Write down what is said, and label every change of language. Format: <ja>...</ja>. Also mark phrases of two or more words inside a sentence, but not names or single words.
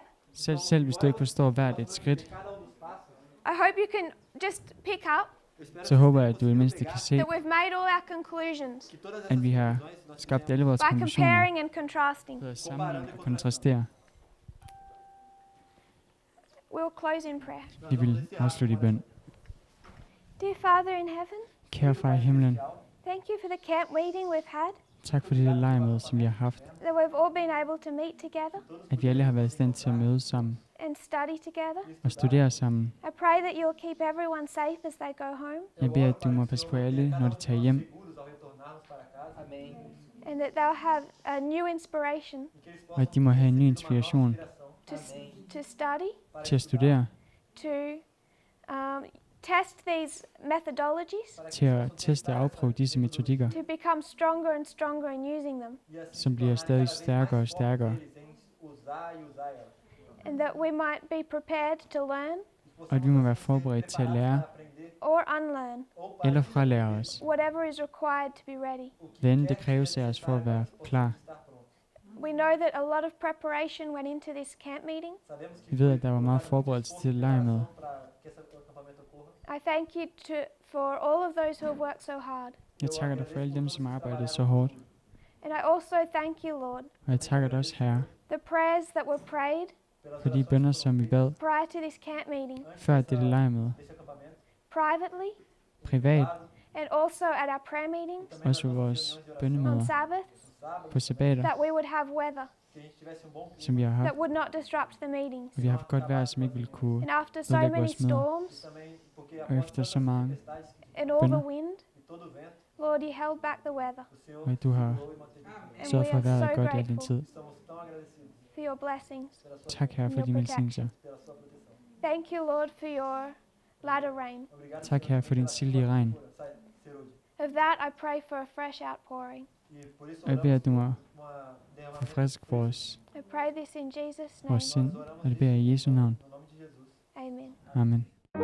<da>Selv hvis du ikke forstår hvert et skridt,</da> <en>I hope you can just pick up</en> <da>så håber jeg, at du i det mindste kan se,</da> <en>that we've made all our conclusions</en> <da>at vi har skabt alle vores</da> <en>by</en> <da>konklusioner</da> <en>comparing and contrasting.</en> <da>ved at sammenligne og kontrastere.</da> <en>We'll close in prayer.</en> <da>Vi vil afslutte i bøn.</da> <en>Dear Father in heaven,</en> <da>Kære far i himlen,</da> <en>thank you for the camp meeting we've had,</en> <da>tak for det lejrmøde, som vi har haft,</da> <en>that we've all been able to meet together</en> <da>at vi alle har været i stand til at mødes sammen</da> <en>and study together.</en> <da>og studere sammen.</da> <en>I pray that you'll keep everyone safe as they go home,</en> <da>Jeg beder, at du må passe på alle, når de tager hjem,</da> <en>and that they'll have a new inspiration</en> <da>og at de må have en ny inspiration</da> <en>to study,</en> <da>til at studere,</da> <en>to test these methodologies,</en> <da>til at teste og afprøve disse metodikker,</da> <en>to become stronger and stronger in using them,</en> <da>som bliver stadig stærkere og stærkere,</da> <en>and that we might be prepared to learn</en> <da>og at vi må være forberedt til at lære</da> <en>or unlearn</en> <da>eller fralære os,</da> <en>whatever is required to be ready.</en> <da>hvad end det kræves af os for at være klar.</da> <en>We know that a lot of preparation went into this camp meeting.</en> <da>Vi ved, at der var meget forberedelse til lejrmøde.</da> <en>I thank you for all of those who have worked so hard.</en> <da>Jeg takker dig for alle dem, som arbejdede så hårdt,</da> <en>And I also thank you, Lord,</en> <da>og jeg takker dig også, Herre,</da> <en>the prayers that were prayed</en> <da>for de bønner, som vi bad</da> <en>prior to this camp meeting,</en> <da>før dette lejrmøde,</da> <en>privately,</en> <da>privat,</da> <en>and also at our prayer meetings</en> <da>også ved vores</da> <en>on</en> <da>bønnemøder</da> <en>Sabbaths,</en> <da>på sabbater,</da> <en>that we would have weather</en> <da>som vi har haft.</da> <en>that would not disrupt the meetings.</en> <da>Og vi har haft godt vejr, som ikke ville kunne,</da> <en>And after so</en> <da>ødelægge</da> <en>many</en> <da>vores møder.</da> <en>storms</en> <da>Og efter så mange</da> <en>and all the</en> <da>bønner,</da> <en>wind, Lord, you held back the weather.</en> <da>og at du har</da> <en>And</en> <da>sørget</da> <en>we</en> <da>for, at</da> <en>are</en> <da>vejret er</da> <en>so</en> <da>godt i al din</da> <en>grateful</en> <da>tid.</da> <en>for your blessings.</en> <da>Tak, Herre, for de velsignelser.</da> <en>Thank you, Lord, for your latter rain.</en> <da>Tak, Herre, for din sildige regn.</da> <en>Of that, I pray for a fresh outpouring.</en> <da>Og jeg beder, at du må forfriske</da> <en>I pray this in Jesus' name.</en> <da>vores sind, og det beder jeg i Jesu navn.</da> <en>Amen.</en> <da>Amen.</da>